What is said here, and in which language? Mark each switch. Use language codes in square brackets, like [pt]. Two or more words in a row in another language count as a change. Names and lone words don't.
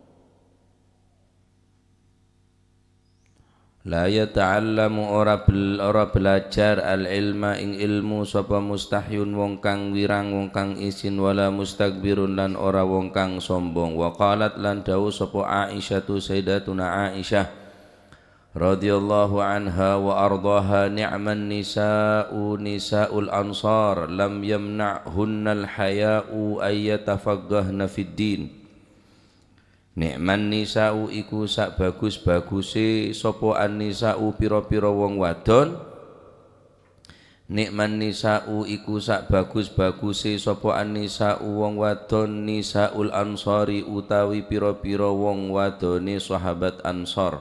[ar] لا يتعلم [jv] ora belajar al-ilma ing ilmu sapa mustahyun wong kang wirang wong kang isin [ar] ولا مستكبر [jv] lan ora wong kang sombong. [ar] وقالت [jv] lan dawu sapa [ar] عائشة سيدتنا عائشة رضي الله عنها وأرضاها نعم النساء نساء الأنصار لم يمنعهن الحياء أن يتفقهن في الدين. نعم النساء [jv] iku sak bagus-baguse sapa an-nisa'u pira-pira wong wadon. [ar] نعم النساء [jv] iku sak bagus-baguse sapa an-nisa'u wong wadon [ar] نساء الأنصار [jv] utawi pira-pira wong wadone sahabat Ansar.